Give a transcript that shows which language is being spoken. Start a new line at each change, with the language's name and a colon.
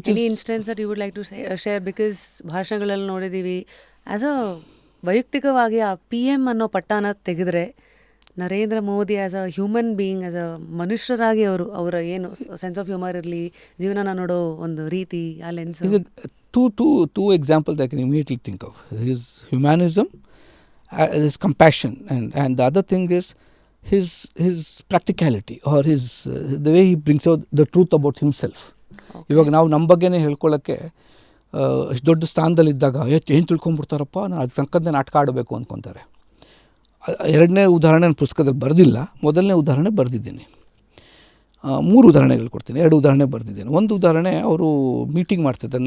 English: Any instance that you would like to share?
Kannada: Because ಭಾಷಣಗಳಲ್ಲಿ ನೋಡಿದ್ದೀವಿ, as a ವೈಯಕ್ತಿಕವಾಗಿ ಆ PM ಅನ್ನೋ ಪಟ್ಟಾನ ತೆಗೆದ್ರೆ Narendra Modi
English: as a human being,
Kannada: as a ಮನುಷ್ಯರಾಗಿ ಅವರ ಏನು
English: sense of humour
Kannada: ಇರಲಿ, ಜೀವನನ ನೋಡೋ ಒಂದು ರೀತಿ, ಆ lens.
English: Two examples I can immediately think of. His humanism, his compassion, and the other thing is his practicality, or the way he brings out the truth about himself.
Kannada: ಇವಾಗ ನಾವು ನಮ್ಮ ಬಗ್ಗೆನೇ ಹೇಳ್ಕೊಳ್ಳೋಕ್ಕೆ ಇಷ್ಟು ದೊಡ್ಡ ಸ್ಥಾನದಲ್ಲಿದ್ದಾಗ ಏನು ತಿಳ್ಕೊಂಬಿಡ್ತಾರಪ್ಪ, ನಾನು ಅದು ತನಕದ್ದೇ ನಾಟಕ ಆಡಬೇಕು ಅಂದ್ಕೊತಾರೆ. 2ನೇ ಉದಾಹರಣೆ ನಾನು ಪುಸ್ತಕದಲ್ಲಿ ಬರೆದಿಲ್ಲ, 1ನೇ ಉದಾಹರಣೆ ಬರೆದಿದ್ದೀನಿ. 3 ಉದಾಹರಣೆಗಳು ಕೊಡ್ತೀನಿ. 2 ಉದಾಹರಣೆ ಬರೆದಿದ್ದೇನೆ. ಒಂದು ಉದಾಹರಣೆ, ಅವರು ಮೀಟಿಂಗ್ ಮಾಡ್ತಿರ್ತಾರೆ.